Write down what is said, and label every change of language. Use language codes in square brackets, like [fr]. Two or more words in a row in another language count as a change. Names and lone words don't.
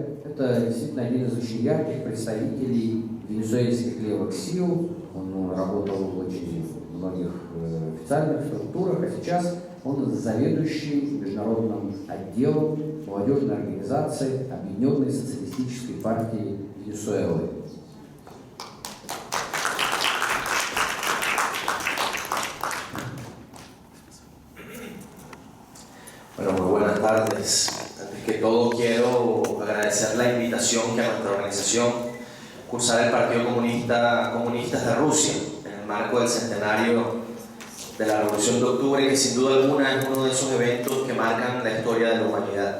[ru] Это действительно один из очень ярких представителей венесуэльских левых сил. Он работал в очень многих официальных структурах, а сейчас он заведующий международным отделом молодежной организации Объединенной социалистической партии Венесуэлы. [es] Bueno, muy buenas tardes. Antes que todo quiero agradecer la invitación que a nuestra organización Cursar el Partido Comunistas de Rusia en el marco del centenario de la Revolución de Octubre, que sin duda alguna es uno de esos eventos que marcan la historia de la humanidad.